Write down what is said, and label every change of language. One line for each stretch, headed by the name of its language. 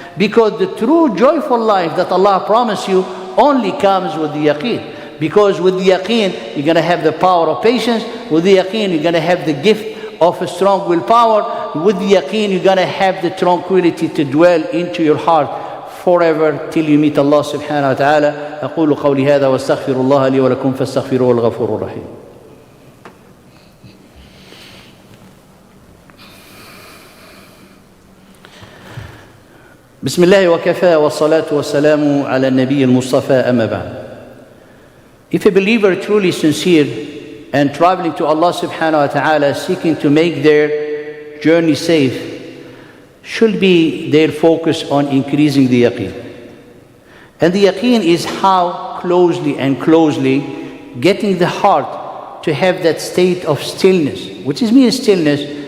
English: Because the true joyful life that Allah promised you only comes with the yaqeen. Because with the yaqeen, you're going to have the power of patience. With the yaqeen, you're going to have the gift of a strong willpower. With the yaqeen, you're going to have the tranquility to dwell into your heart forever till you meet Allah subhanahu wa ta'ala.
Arabic: أقول قولي هذا واستغفر الله لي ولكم فاستغفروه الغفور الرحيم. بسم الله وكفى والصلاة والسلام على النبي المصطفى أما بعد.
English: If a believer truly sincere and traveling to Allah subhanahu wa ta'ala seeking to make their journey safe, should be their focus on increasing the yaqeen. And the yaqeen is how closely and closely getting the heart to have that state of stillness, which is means stillness.